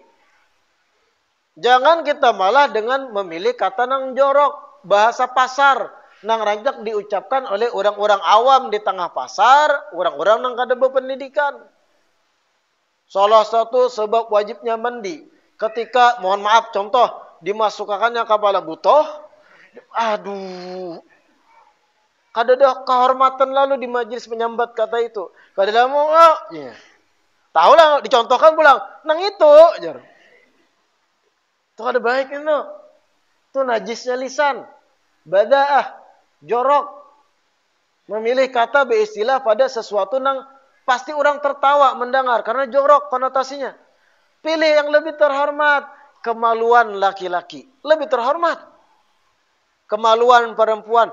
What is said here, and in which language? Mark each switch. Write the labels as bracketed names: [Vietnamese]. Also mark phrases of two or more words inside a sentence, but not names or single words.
[Indonesian] Jangan kita malah dengan memilih kata yang jorok. Bahasa pasar. Yang rancak diucapkan oleh orang-orang awam di tengah pasar. Orang-orang yang kada berpendidikan. Salah satu sebab wajibnya mandi. Ketika, mohon maaf contoh. Dimasukkannya kepala butoh. Aduh. Kada ada kehormatan lalu di majelis menyambat kata itu. Kada ada mau. Ya. Tahu lah dicontohkan pulang. Nang itu. Itu kada baik itu. Itu najisnya lisan. Bada'ah. Jorok. Memilih kata beristilah pada sesuatu yang pasti orang tertawa mendengar. Karena jorok konotasinya. Pilih yang lebih terhormat. Kemaluan laki-laki. Lebih terhormat. Kemaluan perempuan.